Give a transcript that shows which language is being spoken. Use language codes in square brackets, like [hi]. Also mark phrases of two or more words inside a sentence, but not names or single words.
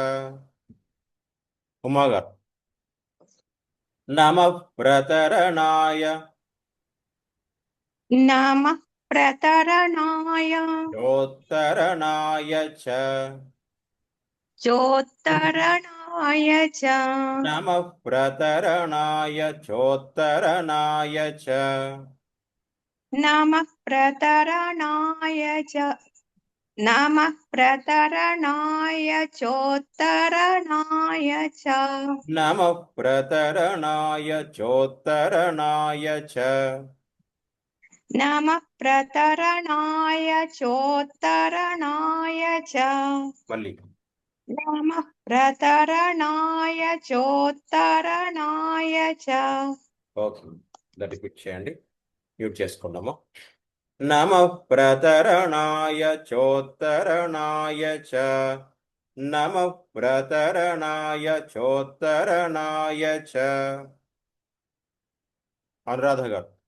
[te] ఉమా గారు. [sa] నమః ప్రతరణాయ నమః ప్రతరణాయ చోత్తరణాయ చ చోత్తరణాయ చ నమః ప్రతరణాయ చోత్తరణాయ చ नमः प्रतरणाय च नमः प्रतरणाय चोत्तरणाय च नमः प्रतरणाय चोत्तरणाय च नमः प्रतरणाय चोत्तरणाय च [te] మళ్ళీ [sa] नमः प्रतरणाय चोत्तरणाय च [te] ఓకే రిపీట్ చేయండి మ్యూట్ చేసుకున్నాము [sa] నమః ప్రతరణాయ చోత్తరణాయ చ నమః ప్రతరణాయ చోత్తరణాయ చ [te] అనురాధ గారు